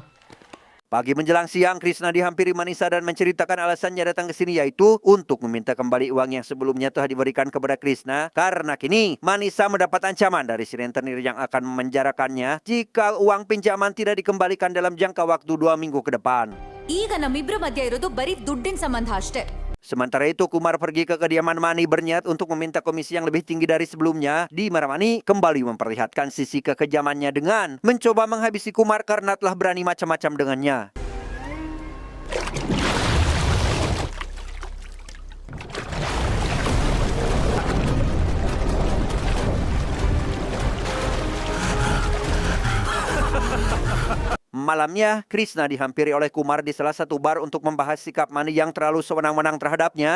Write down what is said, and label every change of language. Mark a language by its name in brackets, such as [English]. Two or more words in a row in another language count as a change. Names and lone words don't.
[Indonesian] Pagi menjelang siang, Krishna dihampiri Manisa dan menceritakan alasannya datang ke sini, yaitu untuk meminta kembali uang yang sebelumnya telah diberikan kepada Krishna. Karena kini Manisa mendapat ancaman dari si rentenir yang akan memenjarakannya jika uang pinjaman tidak dikembalikan dalam jangka waktu 2 minggu ke depan. [Kannada] ಈಗ ನಮ್ಮಿಬ್ರ ಮಧ್ಯ ಇರೋದು ಬರೀ ದುಡ್ಡಿನ ಸಂಬಂಧ ಅಷ್ಟೇ. [Indonesian] Sementara itu, Kumar pergi ke kediaman Mani berniat untuk meminta komisi yang lebih tinggi dari sebelumnya, di mana Mani kembali memperlihatkan sisi kekejamannya dengan mencoba menghabisi Kumar karena telah berani macam-macam dengannya. Malamnya, Krishna dihampiri oleh Kumar di salah satu bar untuk membahas sikap Mani yang terlalu sewenang-wenang terhadapnya.